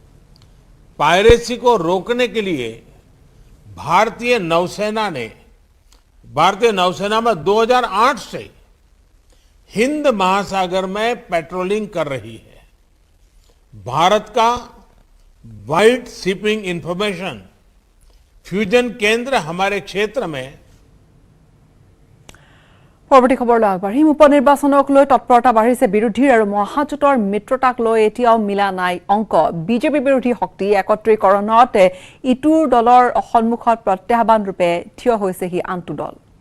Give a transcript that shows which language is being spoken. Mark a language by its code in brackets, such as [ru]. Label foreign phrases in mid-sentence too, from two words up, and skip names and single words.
[hi] पायरेसी को रोकने के लिए भारतीय नौसेना ने भारतीय नौसेना में 2008 से हिंद महासागर में पेट्रोलिंग कर रही है। भारत का वाइड शिपिंग इंफॉर्मेशन फ्यूजन केंद्र हमारे क्षेत्र में [as] পৰৱৰ্তী খবৰলৈ আগবাঢ়িম। উপনিৰ্বাচনক লৈ তৎপৰতা বাঢ়িছে বিৰোধীৰ আৰু মহাজোঁটৰ মিত্ৰতাক লৈ এতিয়াও মিলা নাই অংক। বিজেপি বিৰোধী শক্তি একত্ৰীকৰণত ইটোৰ দলৰ সন্মুখত প্ৰত্যাহ্বান ৰূপে থিয় হৈছেহি আনটো দল।